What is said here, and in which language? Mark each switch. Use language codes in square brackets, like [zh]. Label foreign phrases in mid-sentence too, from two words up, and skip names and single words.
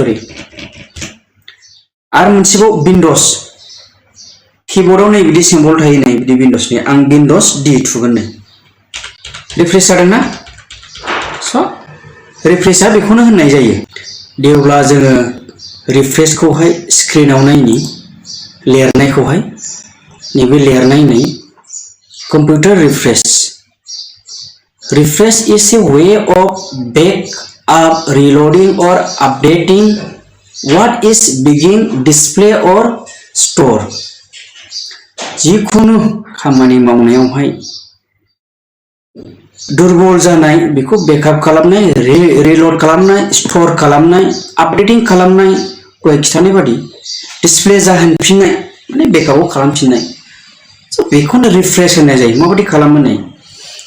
[brx] आरो मोनसेबाव विंड'ज कीबोर्डआव नै बिदि सिम्बल थायो नै बिदि विंड'जनि आं विंड'ज D थुगोन नै रिफ्रेश जादों ना स' रिफ्रेशआ बेखौनो होननाय जायो दे अब्ला जोङो रिफ्रेशखौहाय स्क्रिनाव नायनि लिरनायखौहाय नैबे लिरनाय नै कम्पिउटार [en] रिफ्रेश is a way of backup reloading or updating what is being display or store [brx] जिखुनु खामानि मावनायावहाय दुरबल जानाय बेखौ बेकआप खालामनाय रिल'ड खालामनाय स्ट'र खालामनाय आपडेटिं खालामनाय गय खिथानाय बादि डिसप्ले जाहोनफिननाय माने बेकआपआव खालामफिननाय स' बेखौनो रिफ्रेश होनाय जायो माबायदि खालामो नै